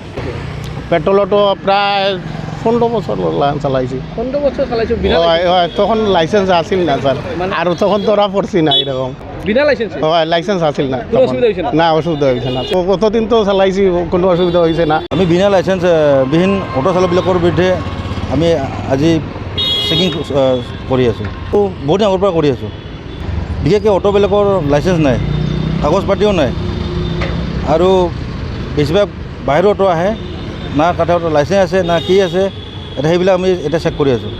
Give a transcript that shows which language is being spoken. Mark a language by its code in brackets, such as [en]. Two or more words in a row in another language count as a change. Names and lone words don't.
[bn] পেট্রোল অটো প্রায় 15 বছর চালাইছি। 15 বছর চালাইছো বিনা তখন লাইসেন্স আসিল না স্যার, আর তখন ধরা পড়ছি না এরকম। বিনা লাইসেন্স? লাইসেন্স আসিল না, কোনো অসুবিধা হয়েছে না? না অসুবিধা হয়েছে না, কতদিন তো চালাইছি, কোনো অসুবিধা হয়েছে না। [as] আমি বিনা লাইসেন্স বিহীন অটো চালকবিলাকৰ বিৰুদ্ধে আমি আজি চেকিং কৰি আছোঁ। বহুত দিন আগৰ পৰা কৰি আছোঁ। বিশেষকৈ অটোবিলাকৰ লাইসেন্স নাই, কাগজ পাতিও নাই, আৰু বেছিভাগ বাহিৰৰ অটো আহে, না কাঠৰ লাইসেন্স আছে না কি আছে, এতিয়া সেইবিলাক আমি এতিয়া চেক কৰি আছোঁ।